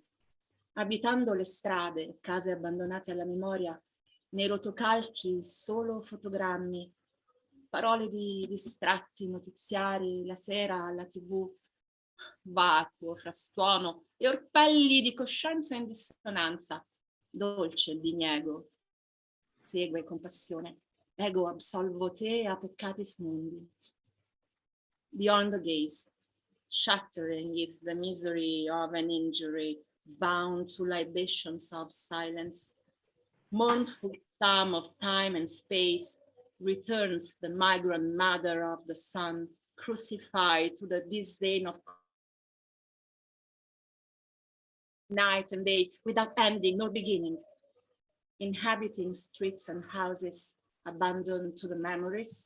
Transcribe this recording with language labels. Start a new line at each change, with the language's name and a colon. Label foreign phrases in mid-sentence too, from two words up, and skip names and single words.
Italian: Abitando le strade, case abbandonate alla memoria, nei rotocalchi solo fotogrammi, parole di distratti notiziari, la sera alla TV, vacuo, frastuono e orpelli di coscienza in dissonanza, dolce il diniego, segue con passione,
Latin: ego absolvo te a peccatis mundi.
English: Beyond the gaze, shattering is the misery of an injury, bound to libations of silence. Mournful sum of time and space returns the migrant mother of the sun, crucified to the disdain of night and day, without ending nor beginning, inhabiting streets and houses abandoned to the memories.